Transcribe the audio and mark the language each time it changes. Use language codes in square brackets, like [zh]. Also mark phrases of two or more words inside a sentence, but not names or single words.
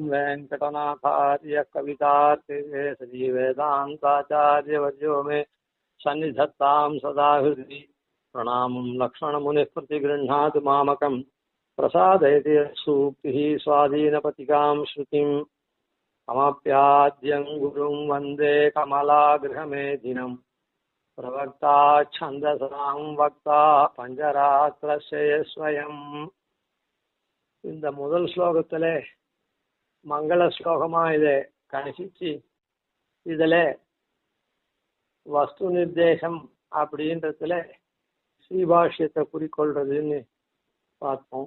[sa] वेङ्कटनाथार्य कवितार्किकेसरी वेदान्ताचार्यवर्यो मे सन्निधत्तां सदा हृदि प्रणामं लक्ष्मणमुनिः प्रतिगृह्णातु मामकम् प्रसादयति सूक्तिः स्वाधीनपतिकां श्रुतिम् अमाप्याद्यं गुरुं वन्दे कमलागृहमेधिनं प्रवक्ता छन्दसां वक्ता पञ्चरात्रस्य स्वयम्. [ta] இந்த முதல் ஸ்லோகத்திலே மங்கள ஸ்லோகமா இதை கணிச்சு இதுல வஸ்து நிர்தேசம் அப்படின்றதுல ஸ்ரீபாஷ்யத்தை குறிக்கொள்றதுன்னு பார்த்தோம்.